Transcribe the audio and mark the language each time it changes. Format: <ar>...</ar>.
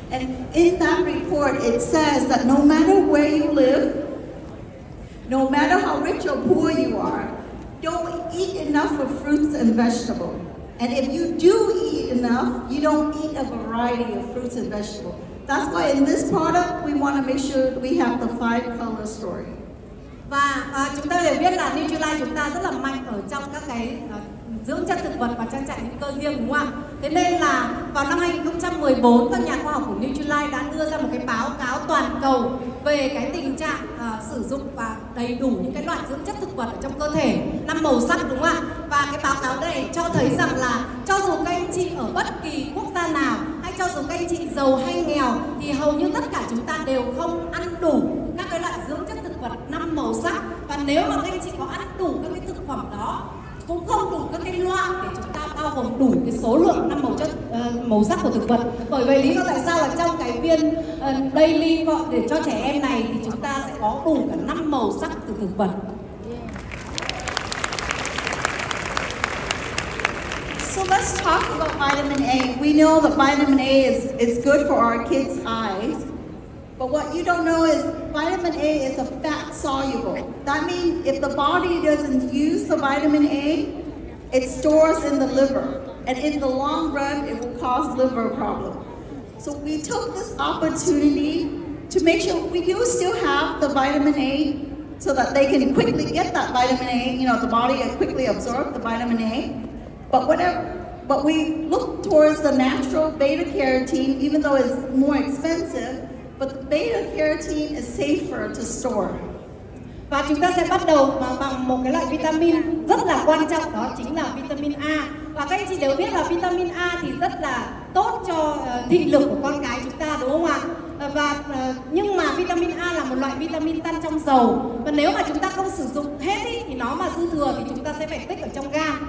<en>And in that report, it says that no matter where you live, no matter how rich or poor you are, don't eat enough of fruits and vegetables. And if you do eat enough, you don't eat a variety of fruits and vegetables. That's why in this product, we want to make sure we have the 5-color story.</en> <vi>Và chúng ta đều biết là Nutrilite chúng ta rất là mạnh ở trong các cái dưỡng chất thực vật và trang trại hữu cơ riêng, đúng không ạ? Thế nên là vào năm 2014, các nhà khoa học của Nutrilite đã đưa ra một cái báo cáo toàn cầu về cái tình trạng sử dụng và đầy đủ những cái loại dưỡng chất thực vật ở trong cơ thể, 5 màu sắc, đúng không ạ? Và cái báo cáo này cho thấy rằng là cho dù các anh chị ở bất kỳ quốc gia nào hay cho dù các anh chị giàu hay nghèo thì hầu như tất cả chúng ta đều không ăn đủ các cái loại dưỡng chất thực vật 5 màu sắc. Và nếu mà các anh chị có ăn đủ các cái thực phẩm đó cũng không đủ các cái loại để chúng ta bao gồm đủ cái số lượng 5 màu sắc của thực vật. Bởi vậy lý do tại sao là trong cái viên daily gọi để cho trẻ em này thì chúng ta sẽ có đủ cả 5 màu sắc từ thực vật.</vi> <en>So let's talk about vitamin A. We know that vitamin A is good for our kids' eyes. But what you don't know is vitamin A is a fat soluble. That means if the body doesn't use the vitamin A, it stores in the liver. And in the long run, it will cause liver problems. So we took this opportunity to make sure we do still have the vitamin A so that they can quickly get that vitamin A, the body can quickly absorb the vitamin A. But we look towards the natural beta carotene, even though it's more expensive. But the beta carotene is safer to store.</en> <vi>Và chúng ta sẽ bắt đầu bằng một cái loại vitamin rất là quan trọng, đó chính là vitamin A. Và các anh chị đều biết là vitamin A thì rất là tốt cho thị lực của con cái chúng ta, đúng không ạ? Nhưng mà vitamin A là một loại vitamin tan trong dầu. Và nếu mà chúng ta không sử dụng hết thì nó mà dư thừa thì chúng ta sẽ phải tích ở trong gan.</vi>